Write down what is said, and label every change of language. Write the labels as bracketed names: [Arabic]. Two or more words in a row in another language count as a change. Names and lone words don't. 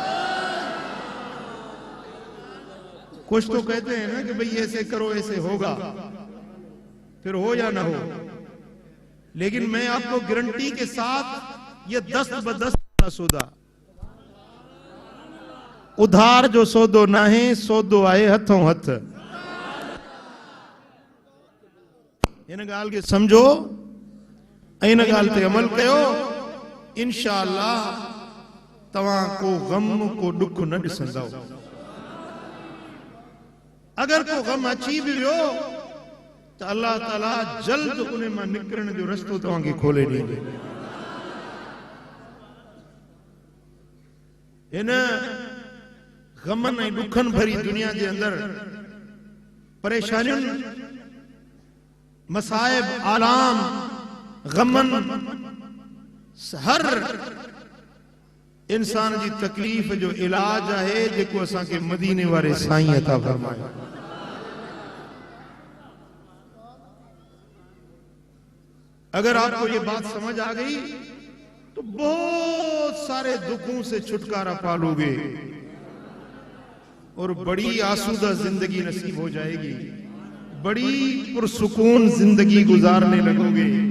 [Urdu] کچھ تو کہتے ہیں نا کہ بھائی ایسے کرو ایسے ہوگا، پھر ہو یا نا ہو، لیکن میں آپکو گارنٹی کے ساتھ یہ دست بدست کا سودا, [Sindhi] उधार जो सौदो ना है, सौदो आए हथों हथ। इन गाल के समझो, इन गाल ते अमल कयो, इंशाअल्लाह तवां को गम को दुख न ॾिसंदव। अगर को गम अची भी वियो तो अल्लाह ताला जल्द उन मां निकरण जो रस्तो तव्हांखे खोले ॾींदो। इन गमनि ऐं दुखनि भरी दुनिया जे अंदर परेशानियुनि, मसाइब, आलाम, गमन हर इंसान जी तकलीफ जो इलाज है जेको असा के मदीने वाले साईं अता फरमाए। [Urdu] اگر آپکو یہ بات سمجھ آ گئی تو بہت سارے دکھوں سے چھٹکارا پالوگے اور بڑی آسودہ زندگی نصیب ہو جائیگی، بڑی پرسکون زندگی گزارنے لگوگے.